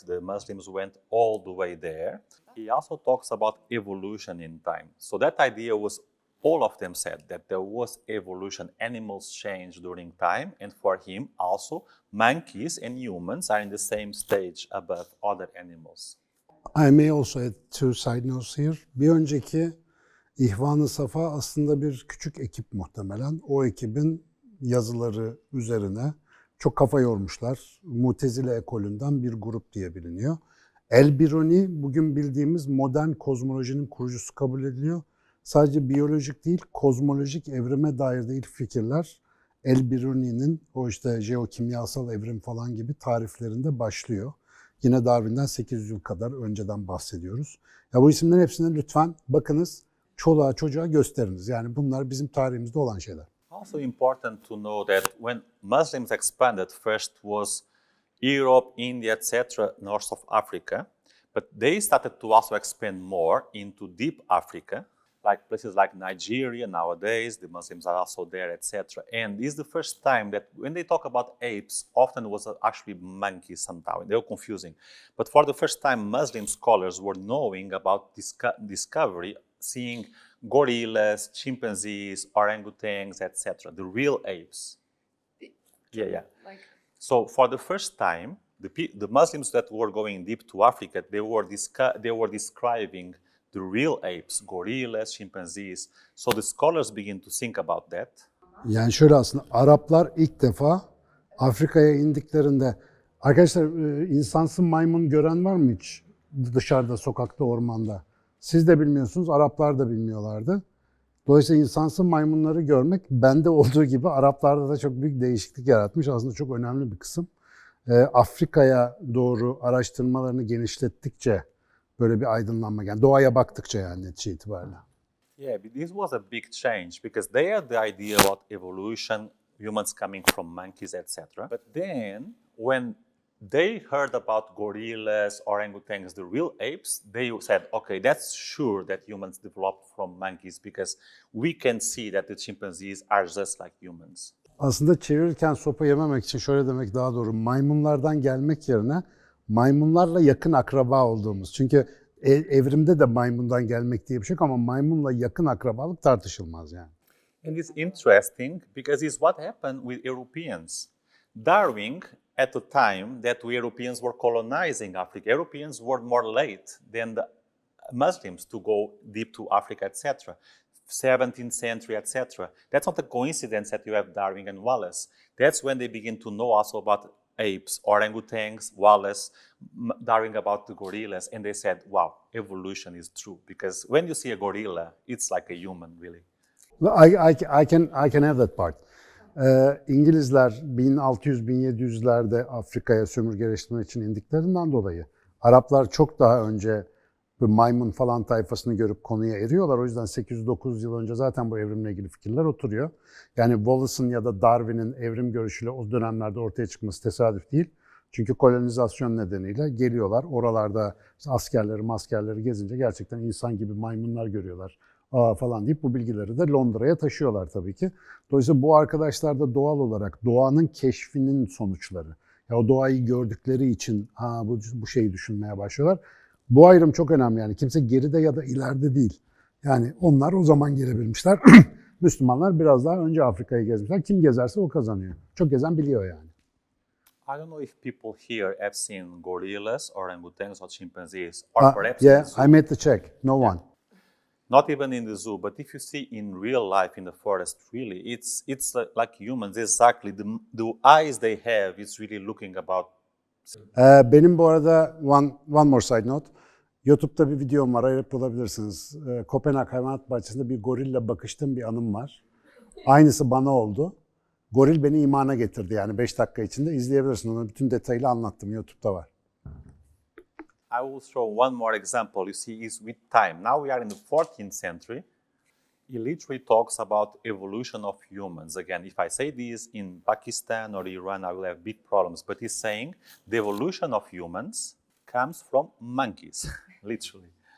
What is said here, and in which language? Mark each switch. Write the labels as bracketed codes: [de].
[en] The Muslims went all the way there. He also talks about evolution in time. So that idea was, all of them said that there was evolution, animals change during time, and for him also, monkeys and humans are in the same stage above other animals. I may also add two side notes here. [tr] Bir önceki İhvan-ı Safa aslında bir küçük ekip muhtemelen. O ekibin yazıları üzerine çok kafa yormuşlar. Mutezile ekolünden bir grup diye biliniyor. El-Biruni bugün bildiğimiz modern kozmolojinin kurucusu kabul ediliyor. Sadece biyolojik değil, kozmolojik evrime dair de ilk fikirler El-Biruni'nin o işte jeokimyasal evrim falan gibi tariflerinde başlıyor. Yine Darwin'den 800 yıl kadar önceden bahsediyoruz. Ya bu isimlerin hepsine lütfen bakınız. Çoluğa çocuğa gösteriniz. Yani bunlar bizim tarihimizde olan şeyler. [en] Also important to know that when Muslims expanded, first was Europe, India, etc., north of Africa, but they started to also expand more into deep Africa. like places like Nigeria nowadays, the Muslims are also there, etc. And this is the first time that when they talk about apes, often it was actually monkeys sometimes. They were confusing. But for the first time, Muslim scholars were knowing about discovery, seeing gorillas, chimpanzees, orangutans, etc. The real apes. Yeah. Like, So for the first time, the Muslims that were going deep to Africa, they were describing the real apes, gorillas, chimpanzees. So the scholars begin to think about that. [tr] Yani şöyle aslında Araplar ilk defa Afrika'ya indiklerinde arkadaşlar insansız maymun gören var mı hiç dışarıda, sokakta, ormanda? Siz de bilmiyorsunuz, Araplar da bilmiyorlardı. Dolayısıyla insansız maymunları görmek bende olduğu gibi Araplarda da çok büyük değişiklik yaratmış. Aslında çok önemli bir kısım. Afrika'ya doğru araştırmalarını genişlettikçe böyle bir aydınlanma, yani doğaya baktıkça yani netice itibariyle. [en] Yeah, but this was a big change because they had the idea about evolution, humans coming from monkeys, etc. But then when they heard about gorillas, orangutans, the real apes, they said, okay, that's sure that humans developed from monkeys because we can see that the chimpanzees are just like humans. [tr] Aslında çevirirken sopa yememek için şöyle demek daha doğru. Maymunlardan gelmek yerine maymunlarla yakın akraba olduğumuz. Çünkü evrimde de maymundan gelmek diye bir şey yok ama maymunla yakın akrabalık tartışılmaz yani. [en] And it's interesting because it's what happened with Europeans. Darwin, at the time that we Europeans were colonizing Africa, Europeans were more late than the Muslims to go deep to Africa, etc. 17th century, etc. That's not a coincidence that you have Darwin and Wallace. That's when they begin to know also about apes, orangutans, Wallace, Darwin about the gorillas, and they said, wow, evolution is true. Because when you see a gorilla, it's like a human, really. I can have that part. [tr] İngilizler 1600-1700'lerde Afrika'ya sömürgeleştirmek için indiklerinden dolayı Araplar çok daha önce bu maymun falan tayfasını görüp konuya eriyorlar. O yüzden 809 yıl önce zaten bu evrimle ilgili fikirler oturuyor. Yani Wallace'ın ya da Darwin'in evrim görüşüyle o dönemlerde ortaya çıkması tesadüf değil. Çünkü kolonizasyon nedeniyle geliyorlar. Oralarda askerleri gezince gerçekten insan gibi maymunlar görüyorlar falan deyip bu bilgileri de Londra'ya taşıyorlar tabii ki. Dolayısıyla bu arkadaşlar da doğal olarak doğanın keşfinin sonuçları. Ya o doğayı gördükleri için bu şeyi düşünmeye başlıyorlar. Bu ayrım çok önemli yani. Kimse geride ya da ileride değil. Yani onlar o zaman gelebilmişler. Müslümanlar biraz daha önce Afrika'yı gezmişler. Kim gezerse o kazanıyor. Çok gezen biliyor yani. [en] I don't know if people here have seen gorillas, orangutans, or chimpanzees, or perhaps in Yeah, the zoo. I made the check. No one. Not even in the zoo, but if you see in real life in the forest, really, it's like humans. Exactly, the eyes they have is really looking about. [tr] Benim bu arada [en] one more side note. [tr] YouTube'da bir videom var, arayıp bulabilirsiniz. Kopenhag Hayvanat Bahçesi'nde bir gorille bakıştığım bir anım var. Aynısı bana oldu. Goril beni imana getirdi yani 5 dakika içinde. İzleyebilirsin onu. Bütün detaylı anlattım. YouTube'da var. [en] I will show one more example. You see, is with time. Now we are in the 14th century. He literally talks about evolution of humans. Again, if I say this in Pakistan or Iran, I will have big problems. But he's saying the evolution of humans comes from monkeys, literally.